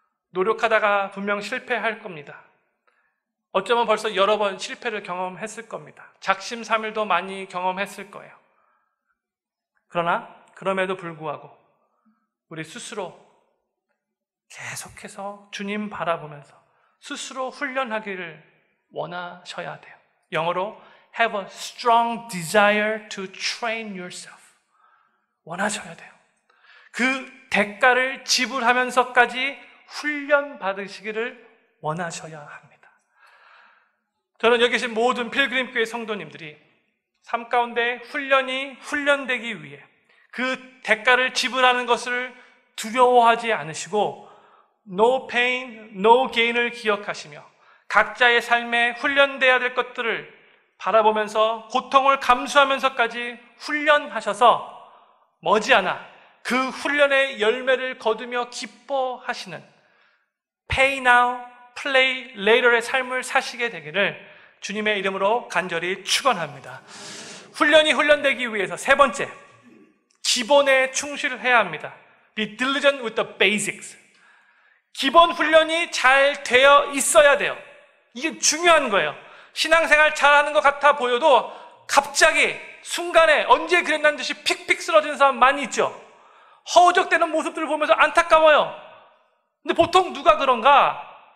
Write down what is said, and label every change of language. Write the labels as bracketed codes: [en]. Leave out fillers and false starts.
[ko] 노력하다가 분명 실패할 겁니다. 어쩌면 벌써 여러 번 실패를 경험했을 겁니다. 작심삼일도 많이 경험했을 거예요. 그러나 그럼에도 불구하고 우리 스스로 계속해서 주님 바라보면서 스스로 훈련하기를 원하셔야 돼요. 영어로 [en] have a strong desire to train yourself. [ko] 원하셔야 돼요. 그 대가를 지불하면서까지 훈련 받으시기를 원하셔야 합니다. 저는 여기 계신 모든 필그림 교회 성도님들이 삶 가운데 훈련되기 위해 그 대가를 지불하는 것을 두려워하지 않으시고 [en] no pain, no gain [ko] 을 기억하시며 각자의 삶에 훈련돼야 될 것들을 바라보면서 고통을 감수하면서까지 훈련하셔서 머지않아 그 훈련의 열매를 거두며 기뻐하시는 [en] pay now, play later [ko] 의 삶을 사시게 되기를 주님의 이름으로 간절히 축원합니다. 훈련되기 위해서 세 번째, 기본에 충실해야 합니다. [en] Be diligent with the basics. [ko] 기본 훈련이 잘 되어 있어야 돼요. 이게 중요한 거예요. 신앙생활 잘하는 것 같아 보여도 갑자기 순간에 언제 그랬다는 듯이 픽픽 쓰러지는 사람 많이 있죠. 허우적대는 모습들을 보면서 안타까워요. 근데 보통 누가 그런가?